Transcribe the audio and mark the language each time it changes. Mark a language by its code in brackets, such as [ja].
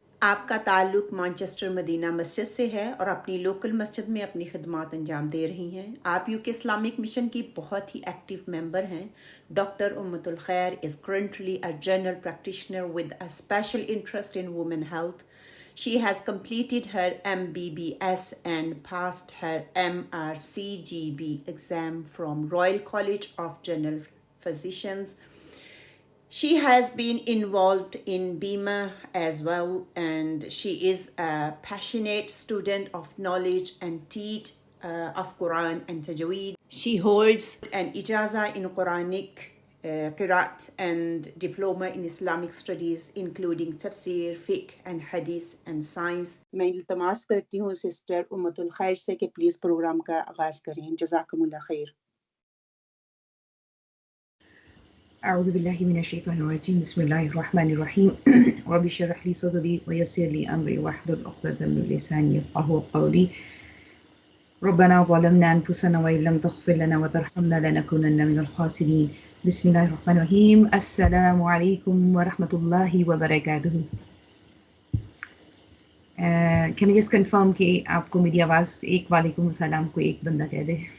[ur] آپ کا تعلق مانچسٹر مدینہ مسجد سے ہے اور اپنی لوکل مسجد میں اپنی خدمات انجام دے رہی ہیں۔ آپ UK اسلامک مشن کی بہت ہی ایکٹیو ممبر ہیں۔ ڈاکٹر امت الخیر [en] is currently a general practitioner with a special interest in women health. She has completed her MBBS and passed her MRCGB exam from Royal College of General Physicians. She has been involved in BIMA as well, and she is a passionate student of knowledge and teach of Quran and Tajweed. She holds an ijaza in Quranic Qiraat and diploma in Islamic studies including tafsir, fiqh and hadith and science. [ur] میں التماس کرتی ہوں sister امت الخیر سے کہ please programme کا آغاز کریں۔ جزاکم اللہ خیر۔ [ar] اعوذ باللہ من الشیطان الرجیم، بسم اللہ الرحمن الرحیم، رب اشرح لی صدری ویسر لی امری واحلل عقدۃ من لسانی یفقہوا قولی، ربنا ظلمنا انفسنا وان لم تغفر لنا وترحمنا لنکونن من الخاسرین۔ بسم اللہ الرحمن الرحیم۔ السلام علیکم ورحمۃ اللہ وبرکاتہ۔ کین [en] I just confirm [ur] کہ آپ کو میری آواز ایک وعلیکم السلام کو ایک بندہ کہہ دے؟